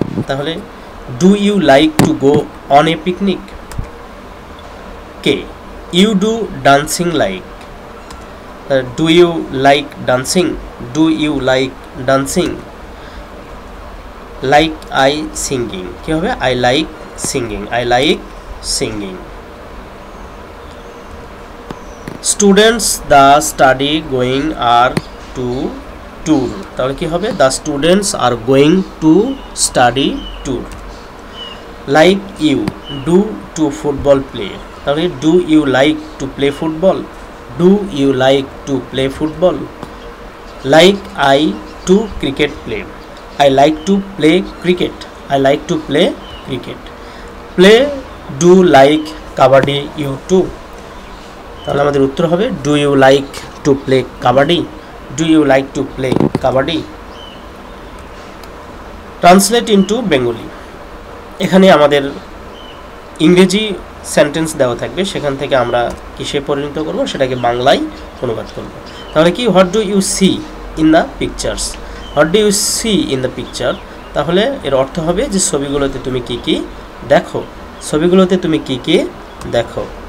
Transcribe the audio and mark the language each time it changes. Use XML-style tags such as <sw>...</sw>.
<en>তাহলে do you like to go on a picnic? কে? You do dancing like. Do you like dancing? Do you like dancing? Like I singing.</en> <bn>কি হবে?</bn> <en>I like singing. I like singing. Students the study going are to tour.</en> <bn>তাহলে কি হবে?</bn> <en>The students are going to study tour. Like you do to football play. তাহলে do you like to play football? Do you like to play football? Like I to cricket play. I like to play cricket. I like to play cricket. Play do like kabaddi you too.</en> <bn>তাহলে আমাদের উত্তর হবে</bn> <en>do you like to play kabaddi? Do you like to play kabaddi? Translate into Bengali.</en> <bn>এখানে আমাদের ইংরেজি sentence দেওয়া থাকবে, সেখান থেকে আমরা কিসে পরিণত করব সেটাকে বাংলায় অনুবাদ করব।</bn> <en>তাহলে কি what do you see in the pictures? What do you see in the picture?</en> <bn>তাহলে এর অর্থ হবে যে ছবিগুলোতে তুমি কি কি দেখো, ছবিগুলোতে তুমি কি কি দেখো।</bn>